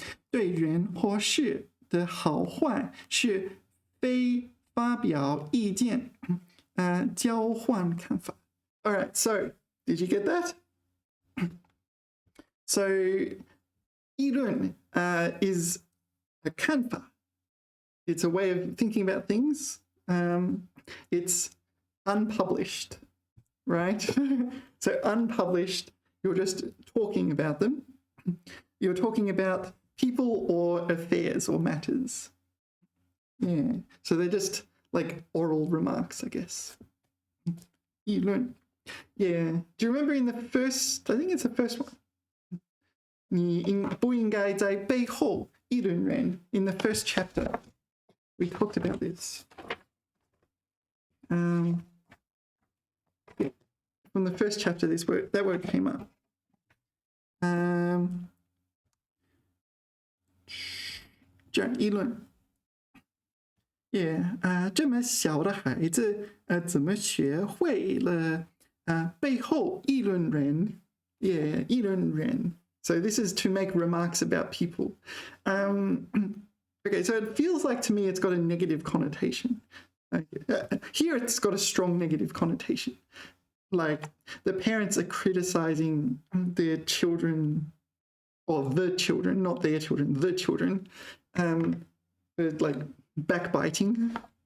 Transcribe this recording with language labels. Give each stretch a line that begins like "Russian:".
Chinese: 对人或事的好坏是非发表意见交换看法。
English: All right, so did you get that? So 议论is a 看法. It's a way of thinking about things. It's unpublished, right? So unpublished, you're just talking about them. You're talking about people or affairs or matters. Yeah, so they're just like oral remarks, I guess.
Chinese: 议论.
English: Yeah, do you remember in the first, I think it's the first one.
Chinese: 你不应该在背后议论人
English: in the first chapter. We talked about this. Yeah, from the first chapter, that word came up.
Chinese: 这样议论 Yeah, 这么小的孩子怎么学会了背后议论人 Yeah, 议论人
English: So this is to make remarks about people. Okay, so it feels like to me it's got a negative connotation. Here it's got a strong negative connotation. Like the parents are criticizing their children, or the children, not their children, the children, for like backbiting.